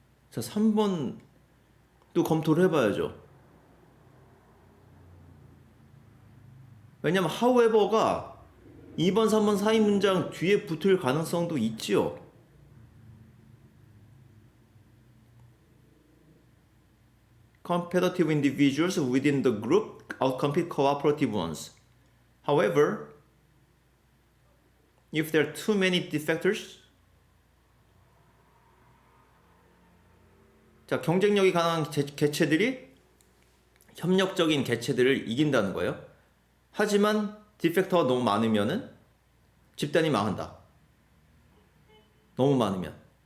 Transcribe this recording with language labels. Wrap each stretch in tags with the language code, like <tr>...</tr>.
<ko>자, 3번 또 검토를 해봐야죠. 왜냐면 however가 2번, 3번 사이 문장 뒤에 붙을 가능성도 있지요.</ko> <en>Competitive individuals within the group outcompete cooperative ones. However, if there are too many defectors,</en> <ko>자, 경쟁력이 강한 개체들이 협력적인 개체들을 이긴다는 거예요. 하지만 디펙터가 너무 많으면은 집단이 망한다. 너무 많으면.</ko>